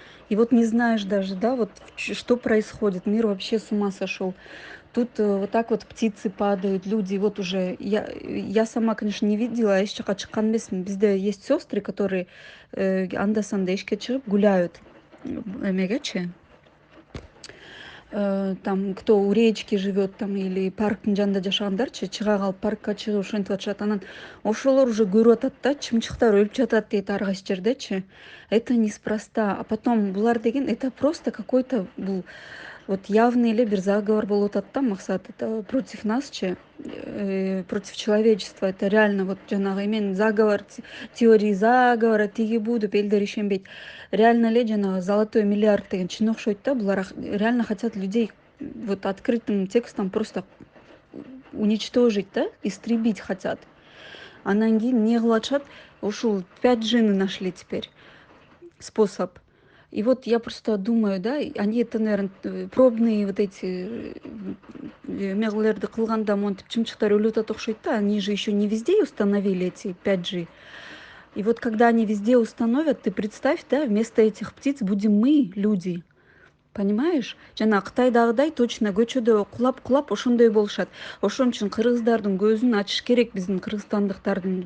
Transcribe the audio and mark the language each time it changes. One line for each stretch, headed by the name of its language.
Russian: И вот не знаешь даже, да, вот что происходит. Мир вообще с ума сошел. Тут вот так вот птицы падают, люди, вот уже, я сама, конечно, не видела,
Kyrgyz: еш жака чыккан эмесмин. Бизде
Russian: есть сестры, которые
Kyrgyz: анда санда эшикке чыгып гуляют. Эмегечи,
Russian: там кто у речки живет там или
Kyrgyz: парктын жанында жашагандарчы чыга калып паркка чыгып ошентип атышат. Анан ошолор уже көрүп атат да, чымчыктар өлүп жатат дейт ар кайсы жердечи.
Russian: Это неспроста. А потом булар деген это просто какой-то бул вот явный эле бир заговор
Kyrgyz: болуп атат да,
Russian: максат. Это против нас против человечества. Это реально вот
Kyrgyz: жанагы эмен заговор, теории заговора, тиги бу деп элдер ишенбейт. Реально эле жанагы золотой миллиард деген чын окшойт да.
Russian: Булар реально хотят людей вот открытым текстом просто уничтожить, да, истребить хотят.
Kyrgyz: Анан кийин эмне кылып атышат?
Russian: Ушул 5G-ны нашли теперь способ. И вот я просто думаю, да, они это, наверное, пробные вот эти
Kyrgyz: меглерди кылганда монтип чымчыктар өлүп атат окшойт да.
Russian: Они же еще не везде установили эти 5G. И вот когда они везде установят, ты представь, да, вместо этих птиц будем мы, люди. Понимаешь?
Kyrgyz: Жана Кытайдагыдай точно көчөдө кулап ошондой болушат. Ошон үчүн кыргыздардын көзүн ачыш керек, биздин кыргызстандыктардын.